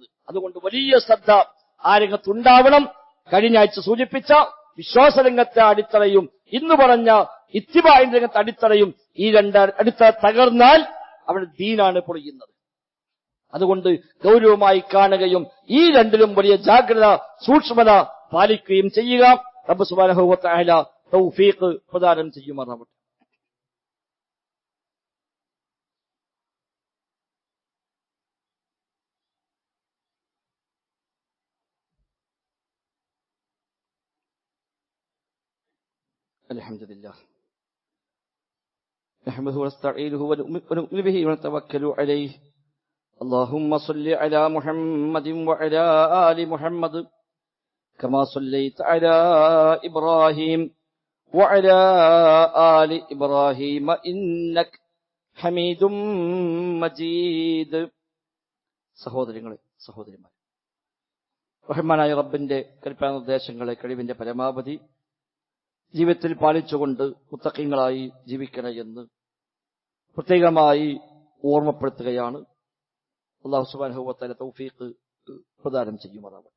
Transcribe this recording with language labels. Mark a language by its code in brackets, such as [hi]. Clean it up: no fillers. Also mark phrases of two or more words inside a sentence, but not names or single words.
[ml] അതുകൊണ്ട് വലിയ ശ്രദ്ധ ആ രംഗത്തുണ്ടാവണം. കഴിഞ്ഞ ആഴ്ച സൂചിപ്പിച്ച വിശ്വാസരംഗത്തെ അടിത്തറയും ഇന്ന് പറഞ്ഞ ഇത്തിബാഇന്റെ രംഗത്തെ അടിത്തറയും, ഈ 2 അടിത്തറ തകർന്നാൽ അവിടെ ദീനാണ് പൊളിയുന്നത്. അതുകൊണ്ട് ഗൗരവമായി കാണുകയും ഈ 2ലും വലിയ ജാഗ്രത, സൂക്ഷ്മത പാലിക്കുകയും ചെയ്യുക. റബ്ബ് [ar] سبحانه وتعالى [ml] തൗഫീഖ് പ്രദാനം ചെയ്യുമാറാവട്ടെ. [ar] الحمد لله نحمده ونستعينه ونؤمن به ونتوكل عليه. اللهم صل على محمد وعلى آل محمد كما صليت على إبراهيم وعلى آل إبراهيم إنك حميد مجيد. [ml] സഹോദരങ്ങളെ, സഹോദരിമാരെ, റഹ്മാനായ റബ്ബിന്റെ കൽപ്പനാനിർദ്ദേശങ്ങളെ കഴിവിന്റെ പരമാവധി ജീവിതത്തിൽ പാലിച്ചുകൊണ്ട് മുത്തഖീങ്ങളായി ജീവിക്കണമെന്ന് പ്രത്യേകമായി ഓർമ്മപ്പെടുത്തുകയാണ്. അല്ലാഹു [ar] سبحانه وتعالى [ml] തൗഫീഖ് പ്രദാനം ചെയ്യുമാറാവട്ടെ.